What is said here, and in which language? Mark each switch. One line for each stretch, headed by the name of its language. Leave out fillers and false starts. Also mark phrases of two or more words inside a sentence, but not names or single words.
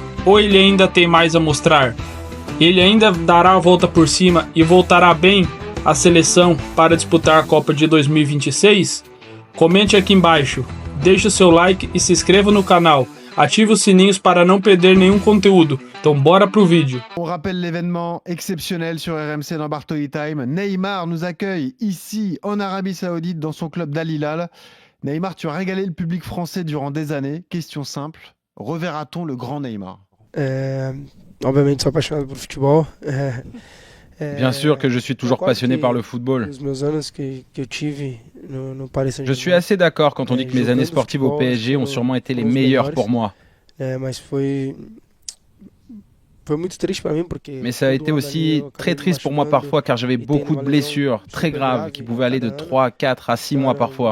Portuguese: Ou ele ainda tem mais a mostrar? Ele ainda dará a volta por cima e voltará bem à seleção para disputar a Copa de 2026? Comente aqui embaixo, deixe o seu like e se inscreva no canal. Ative os sininhos para não perder nenhum conteúdo. Então bora pro vídeo.
French: On rappelle l'événement exceptionnel sur RMC dans Bartoli Time. Neymar nous accueille ici en Arabie Saoudite dans son club d'Al Hilal. Neymar, tu as régalé le public français durant des années. Question simple, reverra-t-on le grand Neymar?
Portuguese: Obviamente sou apaixonado por futebol.
French: Bien sûr que je suis toujours passionné par le football. Je suis assez d'accord quand on dit que mes années sportives au PSG ont sûrement été les meilleures pour moi. Mais ça a été aussi très triste pour moi parfois car j'avais beaucoup de blessures très graves qui pouvaient aller de 3, 4 à 6 mois parfois.